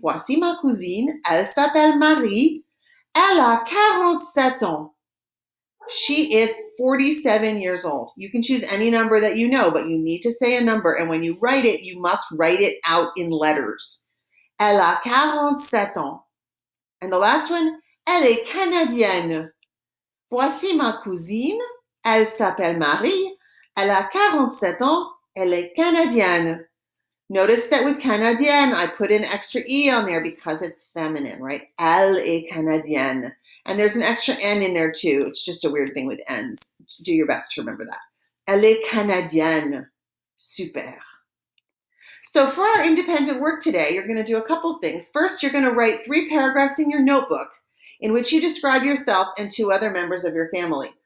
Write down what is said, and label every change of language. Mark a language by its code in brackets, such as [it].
[fr] Voici ma cousine. Elle s'appelle Marie. Elle a 47 ans. [en] She is 47 years old. You can choose any number that you know, but you need to say a number. And when you write it, you must write it out in letters. [fr] Elle a 47 ans. [en] And the last one, [fr] elle est canadienne. Voici ma cousine. Elle s'appelle Marie. Elle a 47 ans. Elle est canadienne. [en] Notice that with Canadienne, I put an extra E on there because it's feminine, right? [fr] Elle est canadienne. [en] And there's an extra N in there too. It's just a weird thing with N's. Do your best to remember that. [fr] Elle est canadienne. [en] Super. So for our independent work today, you're going to do a couple things. First, you're going to write 3 paragraphs in your notebook in which you describe yourself and 2 other members of your family.